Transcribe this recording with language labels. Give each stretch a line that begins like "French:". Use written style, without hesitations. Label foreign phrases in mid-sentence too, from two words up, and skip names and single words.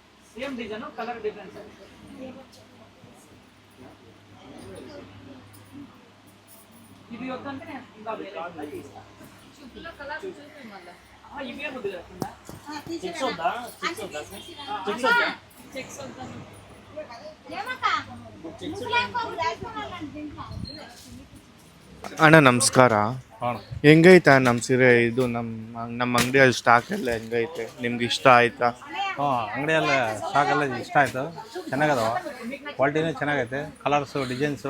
English: same design colour difference.
Telugu: ఇది వద్దంటే ఇంకా వేరే చూపులో కలర్ చూపి మళ్ళా ఇవే వద్దు కదా చెక్స్ వద్దా చెక్స్ వద్దా
Kannada: ಅಣ್ಣ ನಮಸ್ಕಾರ. ಹೆಂಗೈತೆ ನಮ್ಮ ಸೀರೆ ಇದು ನಮ್ಮ ಅಂಗಡಿಯಲ್ಲಿ ಸ್ಟಾಕ್ ಎಲ್ಲ ಹೆಂಗೈತೆ? ನಿಮ್ಗೆ ಇಷ್ಟ ಆಯ್ತಾ? ಅಂಗಡಿಯಲ್ಲ ಸ್ಟಾಕ್ ಎಲ್ಲ ಇಷ್ಟ ಆಯಿತು, ಚೆನ್ನಾಗದವ, ಕ್ವಾಲಿಟಿನೂ ಚೆನ್ನಾಗೈತೆ,
English: colours designs